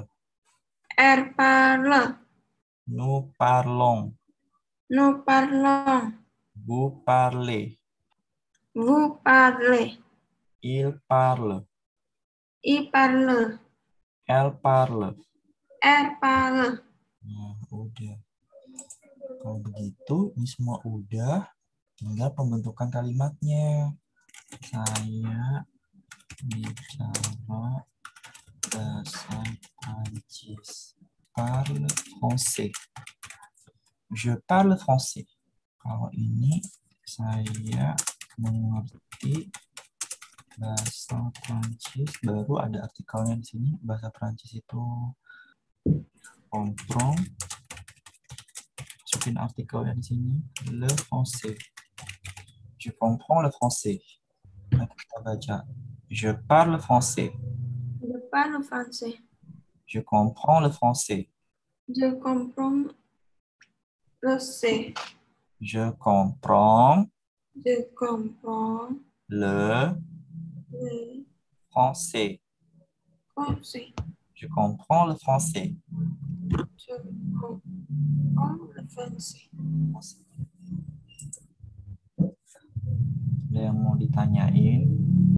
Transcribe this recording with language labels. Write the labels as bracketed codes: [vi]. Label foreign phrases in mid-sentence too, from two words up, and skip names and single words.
[fr] Elle parle. Nous parlons. Nous parlons. Vous parlez. Vous parlez. Il parle. Il parle. Elle parle. Elle parle. [id] Nah, udah. Kalau begitu, ini semua udah. Tinggal pembentukan kalimatnya. Saya bicara bahasa Prancis. [fr] Parle français. Je parle français. [id] Kalau ini saya mengerti bahasa Prancis, baru ada artikelnya di sini. Bahasa Prancis itu comprend. Masukin artikelnya di sini. [fr] Le français. Je comprends le français. Nanti kita baca. Je parle français. Je parle français. Je comprends le français. Je comprends le C. Je comprends Je comprends le le français. français. Je comprends le français. Je comprends le français. [id] Ada yang mau ditanyain?